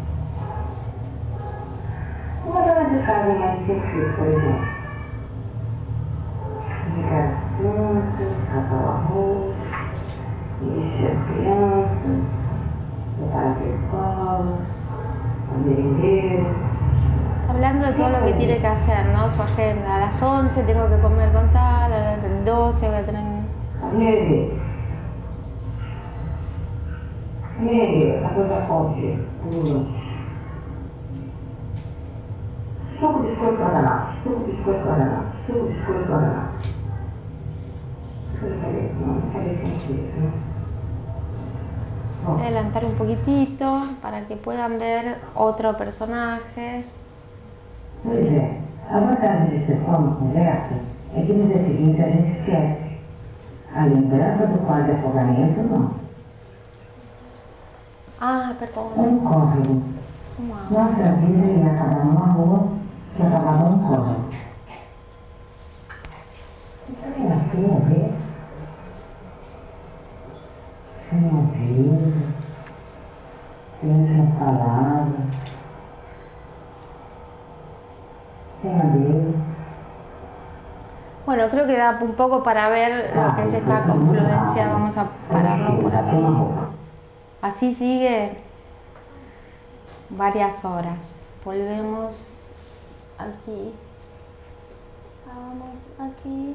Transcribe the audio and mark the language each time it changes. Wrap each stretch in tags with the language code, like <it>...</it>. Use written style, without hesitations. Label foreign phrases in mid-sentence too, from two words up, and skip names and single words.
<pt>Uma dona de casa mais simples, por exemplo. Ligar as plantas, catar o arroz, encher as crianças, preparar a escola, a merendeira.</pt> <es>Hablando de todo lo que tiene que hacer, ¿no? Su agenda. A las 11 tengo que comer con tal, a las 12 voy a tener...</es> <pt>Nele, a coisa forte, pula. Suco de biscoito guaraná, suco de biscoito guaraná, suco de biscoito guaraná.</pt> <es>Voy a adelantar un poquitito para que puedan ver otro personaje.</es> <pt>Pois é, a vantagem de ser só uma conversa é que no dia seguinte a gente esquece. A lembrança do quadro de afogamento, não. Ah, perdão. Córrego. Nossa vida ia acabar numa rua que acabava num córrego. É assim, a ver? Sem ouvido, sem última palavra, sem adeus.</pt> <es>Bueno, creo que da un poco para ver lo que es esta confluencia. Vamos a pararlo por aquí. Así sigue varias horas. Volvemos aquí. Vamos aquí.</es>